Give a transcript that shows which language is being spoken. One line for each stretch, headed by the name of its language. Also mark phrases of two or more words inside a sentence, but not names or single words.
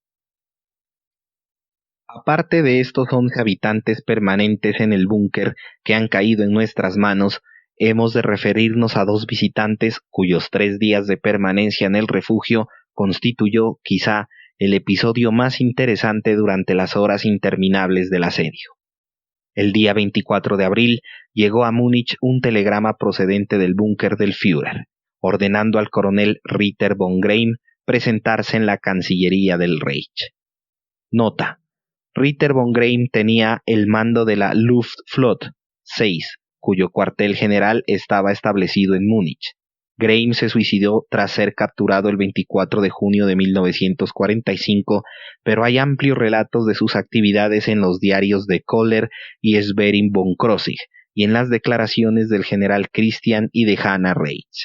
Spanish: Aparte de estos 11 habitantes permanentes en el búnker que han caído en nuestras manos, hemos de referirnos a 2 visitantes cuyos 3 días de permanencia en el refugio constituyó, quizá, el episodio más interesante durante las horas interminables del asedio. El día 24 de abril llegó a Múnich un telegrama procedente del búnker del Führer, ordenando al coronel Ritter von Greim presentarse en la Cancillería del Reich. Nota: Ritter von Greim tenía el mando de la Luftflotte 6, cuyo cuartel general estaba establecido en Múnich. Greim se suicidó tras ser capturado el 24 de junio de 1945, pero hay amplios relatos de sus actividades en los diarios de Kohler y Schwerin von Krosigk y en las declaraciones del general Christian y de Hannah Reitz.